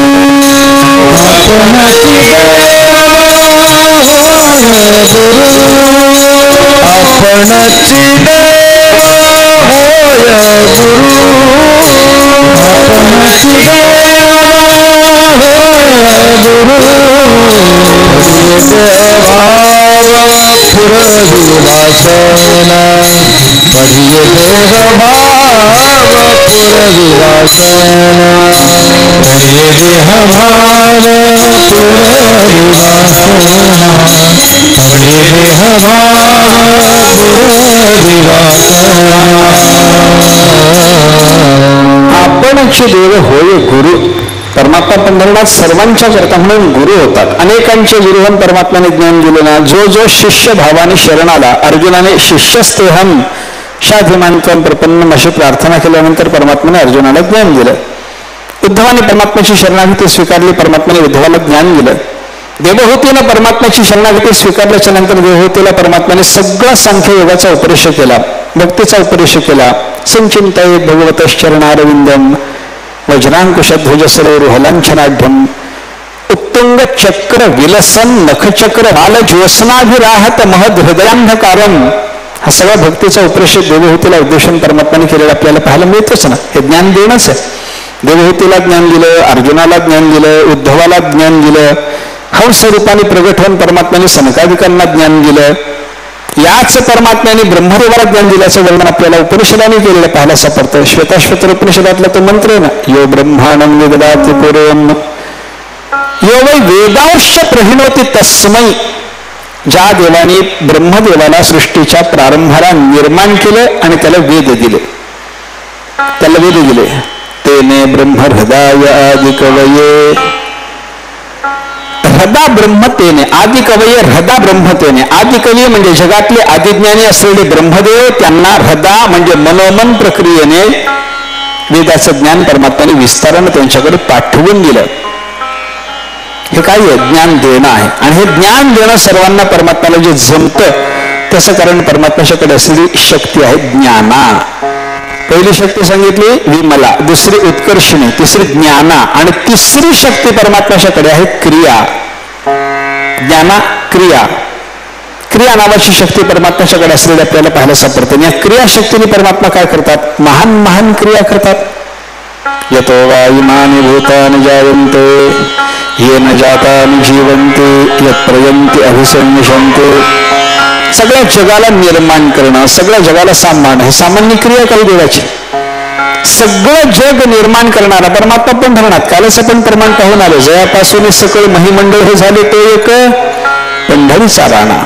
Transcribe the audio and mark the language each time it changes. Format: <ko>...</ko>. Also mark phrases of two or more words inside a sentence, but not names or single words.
<mr>आपणची देवा होय गुरु, आपणची देवा होय गुरु, आपणची देवा होय गुरु. पढ़िए देह भाव पुरविवासन, पढ़िए देह भाव पुरविवासन, पढ़िए देह भाव पुरविवासन. आपणची देव होय गुरु. परमात्मा पंढरीनाथ सर्वांच्या करता म्हणून गुरु होतात. अनेकांचे गुरुहन परमात्म्याने ज्ञान दिले ना. जो जो शिष्य भावाने शरणाला, अर्जुनाने</mr> <sa>शिष्यस्तेहम शाधिमांत्वं प्रपन्नम</sa> <mr>अशी प्रार्थना केल्यानंतर परमात्म्याने अर्जुनाला ज्ञान दिलं. उद्धवाने परमात्म्याची शरणागती स्वीकारली, परमात्म्याने उद्धवाला ज्ञान दिलं. देवहूतीनं परमात्म्याची शरणागती स्वीकारल्याच्या नंतर देवहूतीला परमात्म्याने सगळा सांख्ययोगाचा उपदेश केला, भक्तीचा उपदेश केला.</mr> <sa>संचिंतये भगवतश्चरणारविंदम वज्रांकुशध्वज सरोरुहलांछनाढ्यम उत्तुंग चक्र विलसन नखचक्र बाल ज्योत्स्नाभिराहत महद हृदयांधकारम.</sa> <mr>हा सगळा भक्तीचा उपदेश देवहूतीला उद्देशून परमात्म्याने केलेला आपल्याला पाहायला मिळतच ना. हे ज्ञान देणंच आहे. देवहूतीला ज्ञान दिलं, अर्जुनाला ज्ञान दिलं, उद्धवाला ज्ञान दिलं, हंस रूपाने प्रगट होऊन परमात्म्याने सनकादिकांना ज्ञान दिलं. याच परमात्म्याने ब्रह्मदेवाला ज्ञान दिल्याचं वर्णन आपल्याला उपनिषदाने केलेलं पाहायला सापडतं. श्वेताश्वतर उपनिषदातला तो मंत्र आहे ना,</mr> <sa>यो ब्रह्मांडं विदधाति पूर्वम् यो वै वेदांश प्रहिणोति तस्मै.</sa> <mr>ज्या देवाने ब्रह्मदेवाला सृष्टीच्या प्रारंभाला निर्माण केलं आणि त्याला वेद दिले, त्याला वेद दिले.</mr> <sa>तेने ब्रह्म हृदय आदि कवये, हृदा ब्रह्मतेने आदि कवये हृदा ब्रह्मतेने.</sa> <mr>आदि कवी म्हणजे जगातले आदिज्ञानी असलेले ब्रह्मदेव, त्यांना हृदा म्हणजे मनोमन प्रक्रियेने वेदाचं ज्ञान परमात्म्याने विस्तारानं त्यांच्याकडे पाठवून दिलं. हे काय आहे? ज्ञान देणं आहे. आणि हे ज्ञान देणं सर्वांना परमात्म्याला जे जमतं त्याचं कारण परमात्म्याच्याकडे असलेली शक्ती आहे ज्ञाना. पहिली शक्ती सांगितली विमला, दुसरी उत्कर्षिणी, तिसरी ज्ञाना आणि तिसरी शक्ती परमात्म्याच्याकडे आहे क्रिया. ज्ञाना क्रिया, क्रिया नावाची शक्ती परमात्म्याच्याकडे असलेली आपल्याला पाहायला सापडते. या क्रिया शक्तीने परमात्मा काय करतात? महान महान क्रिया करतात.</mr> <sa>यतो वा इमानि भूतानि जायन्ते येन जातानि जीवन्ते यत् प्रयन्ति अभिसंविशन्ते.</sa> <mr>सगळ्या जगाला निर्माण करणं, सगळ्या जगाला सांभाळणं हे सामान्य क्रिया काही देवाची. सगळं जग निर्माण करणारा परमात्मा पंढरनाथ. कालच आपण प्रमाण पाहून आलो. जयापासून सकळ महिमंडळ हे झाले ते एक पंढरीचा राणा.</mr>